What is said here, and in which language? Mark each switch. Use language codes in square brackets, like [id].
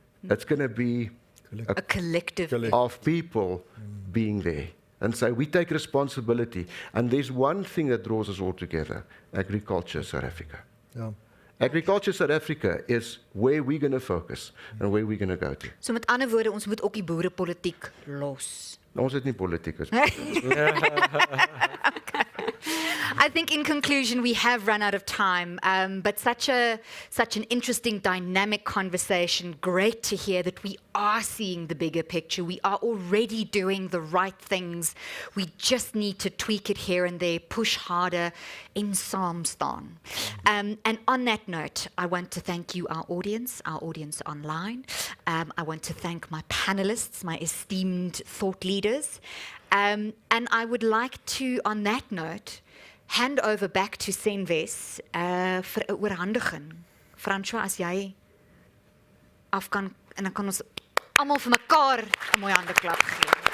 [en] It's going to be A collective. of people being there and say, we take responsibility. And there's one thing that draws us all together, agriculture South Africa. [af] Ja. [en] Agriculture South Africa is where we're going to focus and where we're going to go to. [af] So met ander woorde, ons moet ook die boerepolitiek los. Ons het nie politiek is. [en] I think in conclusion, we have run out of time, but such an interesting, dynamic conversation. Great to hear that we are seeing the bigger picture. We are already doing the right things. We just need to tweak it here and there, push harder, [af] in saam staan. [en] And on that note, I want to thank you, our audience online. I want to thank my panelists, my esteemed thought leaders. And I would like to, on that note, hand over back to Senwes [af] vir 'n oorhandiging. Francois, as jy af kan, en dan kan ons almal vir mekaar 'n mooi handeklap gee.